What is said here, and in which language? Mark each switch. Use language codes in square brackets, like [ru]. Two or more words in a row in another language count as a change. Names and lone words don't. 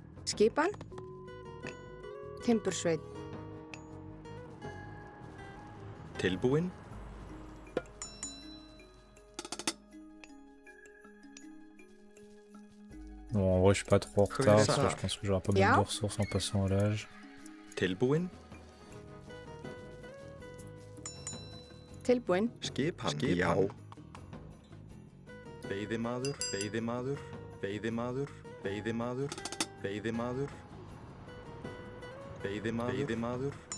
[is] Skipan. Timbursveit. Tilbúin. [fr] Bon, en vrai, je suis pas trop en retard. ça. Parce que je pense que j'aurai pas mal Ja. de ressources en passant à l'âge. [is] Tilbúin. Tilbúin. Skipan. Já. Veiðimaður, veiðimaður, veiðimaður, veiðimaður, veiðimaður, veiðimaður, veiðimaður.